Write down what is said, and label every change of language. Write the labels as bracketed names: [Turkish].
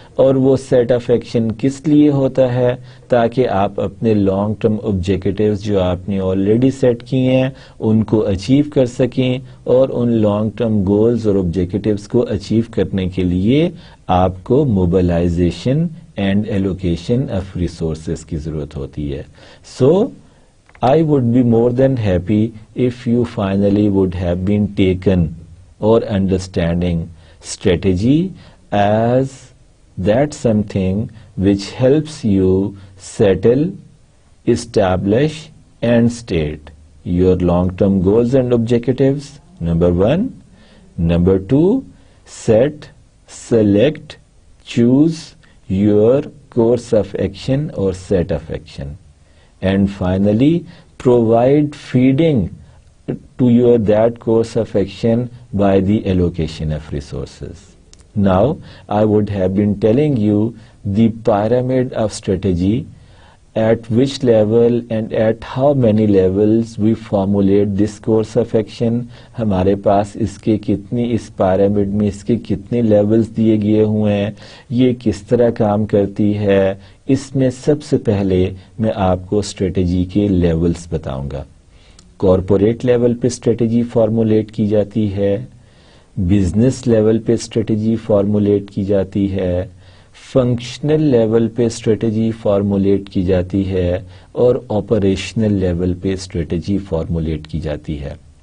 [Urdu] اور وہ set of action کس لیے ہوتا ہے؟ تاکہ آپ اپنے لانگ ٹرم آبجیکٹیوز جو آپ نے آلریڈی سیٹ کیے ہیں ان کو اچیو کر سکیں، اور ان لانگ ٹرم گولز اور آبجیکٹیوز کو اچیو کرنے کے لیے آپ کو mobilisation and allocation of resources کی ضرورت ہوتی ہے. [English] So I would be more than happy if you finally would have been taken or understanding strategy as that something which helps you settle, establish and state your long-term goals and objectives, number 1. Number 2, set, select, choose your course of action or set of action. And finally, provide feeding to your that course of action by the allocation of resources. Now, I would have been telling you the pyramid of strategy, at which level and at how many levels we formulate this course of action. [Urdu] ہمارے پاس اس کے کتنی، اس pyramid میں اس کے کتنے levels دیے گئے ہوئے ہیں، یہ کس طرح کام کرتی ہے. اس میں سب سے پہلے میں آپ کو اسٹریٹجی کے لیولز بتاؤں گا. کارپوریٹ لیول پہ اسٹریٹجی فارمولیٹ کی جاتی ہے، بزنس لیول پہ اسٹریٹجی فارمولیٹ کی جاتی ہے، فنکشنل لیول پہ اسٹریٹجی فارمولیٹ کی جاتی ہے، اور آپریشنل لیول پہ اسٹریٹجی فارمولیٹ کی جاتی ہے.